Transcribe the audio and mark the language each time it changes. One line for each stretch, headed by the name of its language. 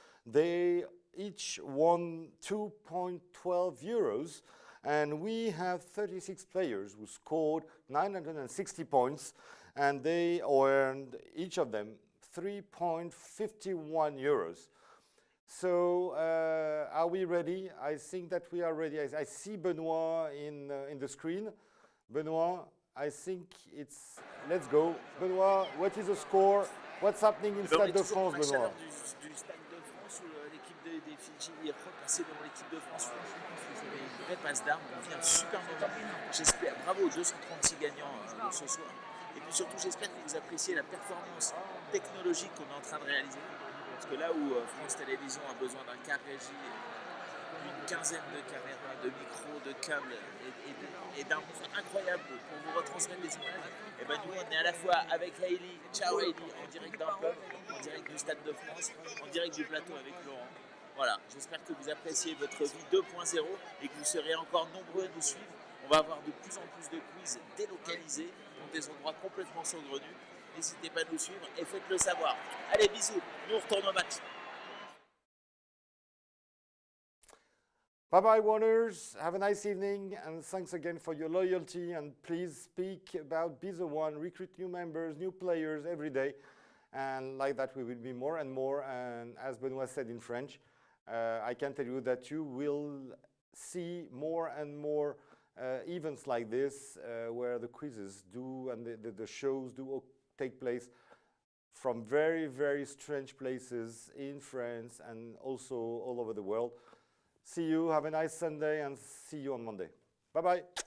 English: They each won 2.12 euros, and we have 36 players who scored 960 points, and they earned, each of them, 3.51 euros. So are we ready? I think that we are ready. I see Benoît in the screen. Benoît, I think it's... Let's go. Benoît, what is the score? What's happening in Stade de France, Benoît?
French: Du Stade de France où l'équipe des Fidji est repassée devant l'équipe de France. Franchement, vous avez une vraie passe d'armes. On vit un super moment. J'espère, bravo aux 236 gagnants de ce soir. Et puis surtout, j'espère que vous appréciez la performance technologique qu'on est en train de réaliser. Parce que là où France Télévisions a besoin d'un quart régie, d'une quinzaine de caméras, de micros, de câbles et d'un monde incroyable pour vous retransmettre des images, et ben nous on est à la fois avec Hayley, ciao Hayley, en direct d'un pub, en direct du Stade de France, en direct du plateau avec Laurent. Voilà, j'espère que vous appréciez votre vie 2.0 et que vous serez encore nombreux à nous suivre. On va avoir de plus en plus de quiz délocalisés dans des endroits complètement saugrenus. N'hésitez pas à nous suivre et faites-le savoir. Allez, bisous, nous on retourne au match.
English: Bye-bye, winners. Have a nice evening, and thanks again for your loyalty. And please speak about Bethewone, recruit new members, new players every day. And like that, we will be more and more. And as Benoît said in French, I can tell you that you will see more and more events like this, where the quizzes do and the shows do take place from very, very strange places in France and also all over the world. See you, have a nice Sunday, and see you on Monday. Bye-bye.